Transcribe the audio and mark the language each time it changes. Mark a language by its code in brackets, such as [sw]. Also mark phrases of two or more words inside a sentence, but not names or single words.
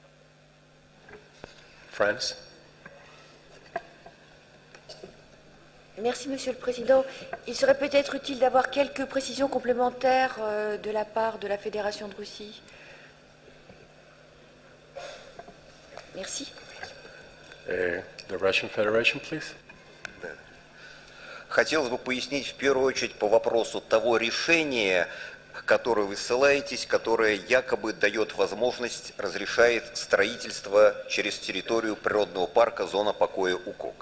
[fr] France? Merci, Monsieur le Président. Il serait peut-être utile d'avoir quelques précisions complémentaires de la part de la Fédération de Russie. Merci. [en] The Russian Federation, please. [ru] Хотелось бы пояснить в первую очередь по вопросу того решения, которое вы ссылаетесь, которое якобы дает возможность, разрешает строительство через территорию природного парка «Зона покоя УКОК».